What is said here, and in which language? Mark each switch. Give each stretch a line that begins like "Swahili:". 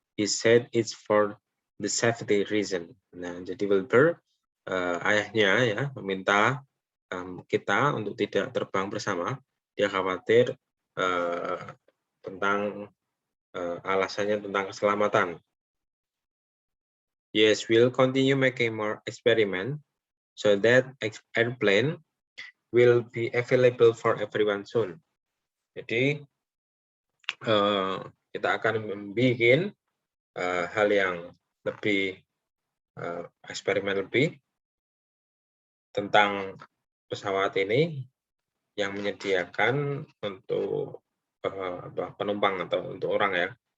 English: He said it's for the safety reason.
Indonesian: Nah, jadi Wilbur ayahnya ya meminta kita untuk tidak terbang bersama. Dia khawatir tentang alasannya tentang keselamatan.
English: Yes, we'll continue making more experiment so that airplane will be available for everyone soon.
Indonesian: Jadi kita akan membuat hal yang lebih eksperimen lebih tentang pesawat ini yang menyediakan untuk penumpang atau untuk orang ya.